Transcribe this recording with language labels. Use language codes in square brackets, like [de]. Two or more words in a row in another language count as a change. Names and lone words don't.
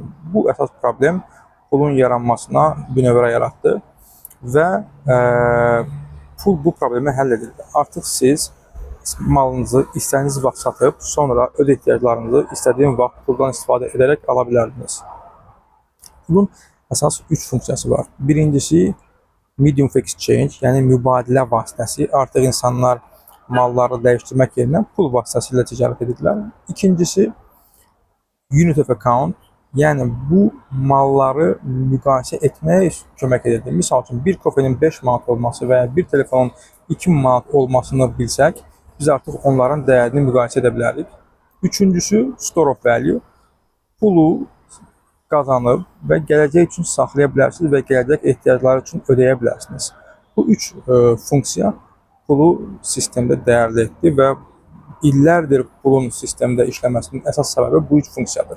[az] Bu əsas problem pulun yaranmasına bünövrə yaratdı və pul bu problemi həll edirdi. Artıq siz malınızı istədiyiniz vaxt satıb, sonra öz ehtiyaclarınızı istədiyiniz vaxt puldan istifadə edərək ala bilərdiniz. Pulun əsas 3 funksiyası var. Birincisi, [en] medium of exchange, [az] yəni mübadilə vasitəsi. Artıq insanlar malları dəyişdirmək yerinə pul vasitəsilə ticarət edirlər. İkincisi, [en] unit of account, [az] yəni bu malları müqayisə etməyə kömək edirdi. Misal üçün, bir kofenin 5 manat olması və ya bir telefonun 2 manat olmasını bilsək, biz artıq onların dəyərini müqayisə edə bilərik. Üçüncüsü, [en] store of value, [az] pulu qazanıb və gələcək üçün saxlaya bilərsiniz və gələcək ehtiyacları üçün ödəyə bilərsiniz. Bu 3 funksiya pulu sistemdə dəyərli etdi və illərdir pulun sistemdə işləməsinin əsas səbəbi bu 3 funksiyadır.